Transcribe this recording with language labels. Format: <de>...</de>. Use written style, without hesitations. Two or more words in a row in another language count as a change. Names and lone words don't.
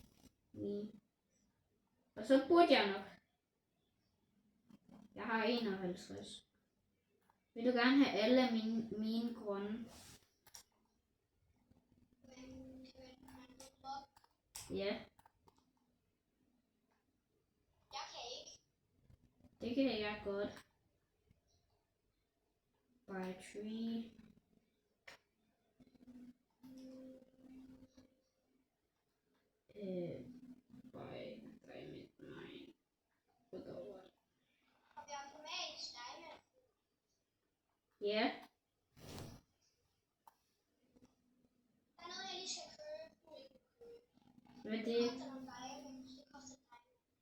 <da>Og så burde jeg nok. Jeg har 51. Vil du gerne have alle af mine grønne? Ja. Jeg kan ikke. Det kan jeg godt.</da> <en>By tree. By diamond mine.</en> <da>Har vi automatisk diamond? Ja. Der er noget, jeg lige skal købe. Hvad er Det det? koster nogle diamonds. Det koster diamond.</da>